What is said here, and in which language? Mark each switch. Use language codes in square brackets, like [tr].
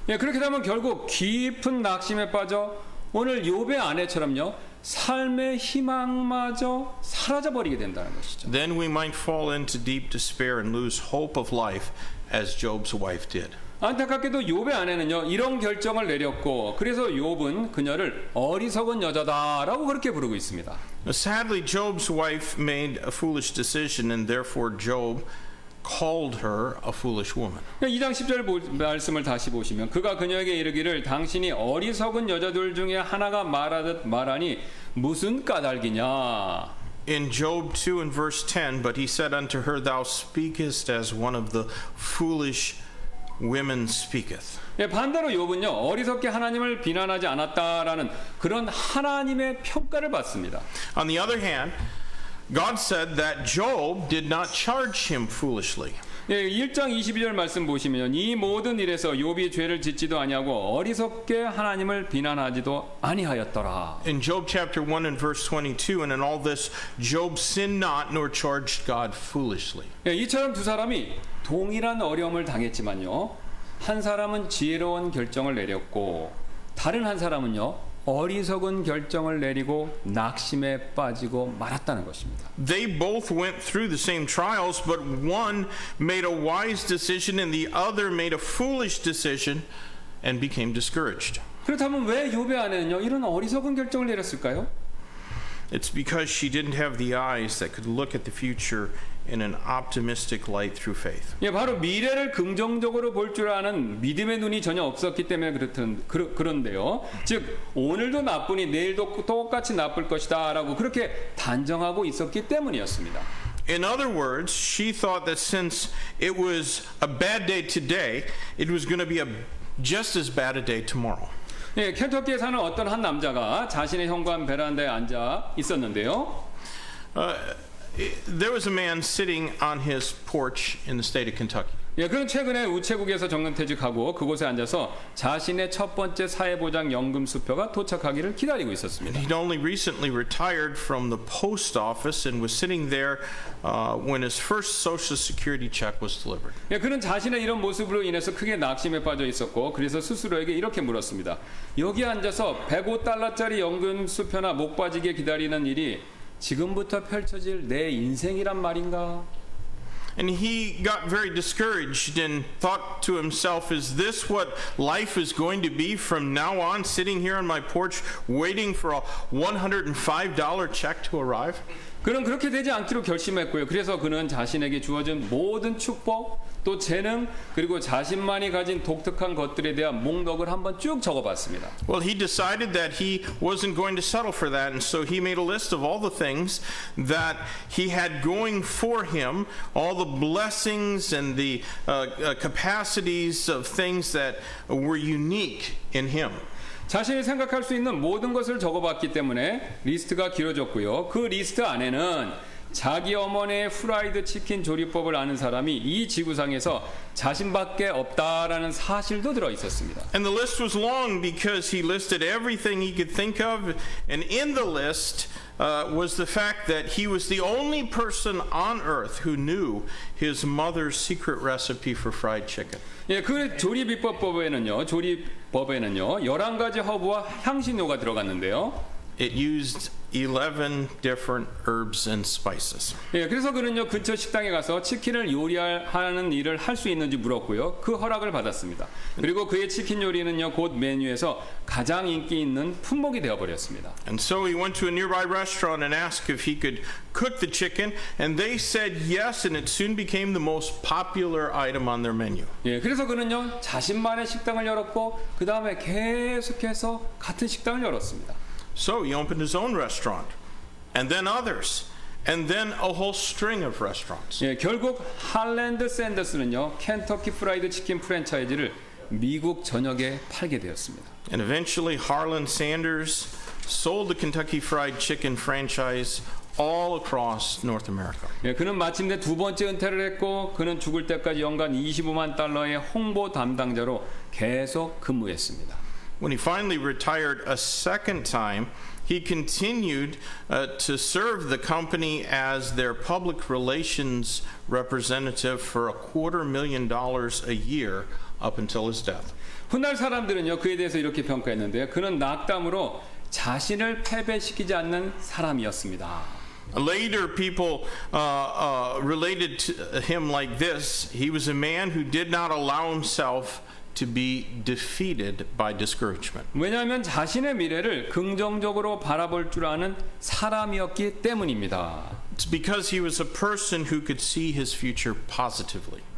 [ko] 예, 그렇게 되면 결국 깊은 낙심에 빠져 오늘 욥의 아내처럼요. 삶의 희망마저 사라져버리게 된다는 것이죠. [en] Then we might fall into deep despair and lose hope of life as Job's wife did. [ko] 안타깝게도 욥의 아내는요. 이런 결정을 내렸고 그래서 욥은 그녀를 어리석은 여자다라고 그렇게 부르고 있습니다. [en] Sadly, Job's wife made a foolish decision and therefore Job called her a foolish woman. [ko] 2장 10절 말씀을 다시 보시면 그가 그녀에게 이르기를 당신이 어리석은 여자들 중에 하나가 말하듯 말하니 무슨 까닭이냐. [en] In Job 2 and verse 10, but he said unto her, Thou speakest as one of the foolish women speaketh. [ko] 예, 반대로 욥은요 어리석게 하나님을 비난하지 않았다라는 그런 하나님의 평가를 받습니다. [en] On the other hand, God said that Job did not charge him foolishly. [ko] 예, 1장 22절 말씀 보시면 이 모든 일에서 욥이 죄를 짓지도 아니하고 어리석게 하나님을 비난하지도 아니하였더라. [en] In Job chapter 1 and verse 22, and in all this, Job sinned not nor charged God foolishly. [ko] 예, 이처럼 두 사람이 동일한 어려움을 당했지만요. 한 사람은 지혜로운 결정을 내렸고 다른 한 사람은요. 어리석은 결정을 내리고 낙심에 빠지고 말았다는 것입니다. [en] They both went through the same trials, but one made a wise decision and the other made a foolish decision and became discouraged. [ko] 그렇다면 왜 욥의 아내는요 이런 어리석은 결정을 내렸을까요? [en] It's because she didn't have the eyes that could look at the future in an optimistic light through faith. [ko] 예, 바로 미래를 긍정적으로 볼 줄 아는 믿음의 눈이 전혀 없었기 때문에 그런데요. 즉 오늘도 나쁘니 내일도 똑같이 나쁠 것이다라고 그렇게 단정하고 있었기 때문이었습니다. [en] In other words, she thought that since it was a bad day today, it was going to be just as bad a day tomorrow. [ko] 예, 켄터키에 사는 어떤 한 남자가 자신의 현관 베란다에 앉아 있었는데요. [en] There was a man sitting on his porch in the state of Kentucky. [ko] 예, 그는 최근에 우체국에서 정년퇴직하고 그곳에 앉아서 자신의 첫 번째 사회보장연금 수표가 도착하기를 기다리고 있었습니다. [en] He'd only recently retired from the post office and was sitting there when his first Social Security check was delivered. [ko] 예, 그는 자신의 이런 모습으로 인해서 크게 낙심에 빠져 있었고 그래서 스스로에게 이렇게 물었습니다. 여기 앉아서 $105짜리 연금 수표나 목 빠지게 기다리는 일이 지금부터 펼쳐질 내 인생이란 말인가? [en] And he got very discouraged and thought to himself, is this what life is going to be from now on, sitting here on my porch waiting for a $105 check to arrive? [ko] 그는 그렇게 되지 않기로 결심했고요. 그래서 그는 자신에게 주어진 모든 축복, 또 재능, 그리고 자신만이 가진 독특한 것들에 대한 목록을 한번 쭉 적어봤습니다. [en] Well, he decided that he wasn't going to settle for that, and so he made a list of all the things that he had going for him, all the blessings and the capacities of things that were unique in him. [ko] 자신이 생각할 수 있는 모든 것을 적어봤기 때문에 리스트가 길어졌고요. 그 리스트 안에는 자기 어머니의 프라이드 치킨 조리법을 아는 사람이 이 지구상에서 자신밖에 없다라는 사실도 들어 있었습니다. [en] And the list was long because he listed everything he could think of, and in the list was the fact that he was the only person on earth who knew his mother's secret recipe for fried chicken. [ko] 예, 그 조리 비법에는요. 11가지 허브와 향신료가 들어갔는데요. [en] It used 11 different herbs and spices. [ko] 예, 그래서 그는요 근처 식당에 가서 치킨을 요리하는 일을 할 수 있는지 물었고요. 그 허락을 받았습니다. 그리고 그의 치킨 요리는요 곧 메뉴에서 가장 인기 있는 품목이 되어버렸습니다. [en] And so he went to a nearby restaurant and asked if he could cook the chicken, and they said yes, and it soon became the most popular item on their menu. [ko] 예, 그래서 그는요 자신만의 식당을 열었고 그 다음에 계속해서 같은 식당을 열었습니다. [en] So he opened his own restaurant, and then others, and then a whole string of restaurants. [ko] 예, 결국 할랜드 샌더스는요 켄터키 프라이드 치킨 프랜차이즈를 미국 전역에 팔게 되었습니다. [en] And eventually, Harlan Sanders sold the Kentucky Fried Chicken franchise all across North America. [ko] 예, 그는 마침내 두 번째 은퇴를 했고 그는 죽을 때까지 연간 25만 달러의 홍보 담당자로 계속 근무했습니다. [en] When he finally retired a second time, he continued to serve the company as their public relations representative for $250,000 a year up until his death. [ko] 훗날 사람들은요 그에 대해서 이렇게 평가했는데요. 그는 낙담으로 자신을 패배시키지 않는 사람이었습니다. [en] Later, people related to him like this. He was a man who did not allow himself to be defeated by discouragement. [ko] 왜냐하면 자신의 미래를 긍정적으로 바라볼 줄 아는 사람이었기 때문입니다. [en] It's because he was a person who could see his future positively.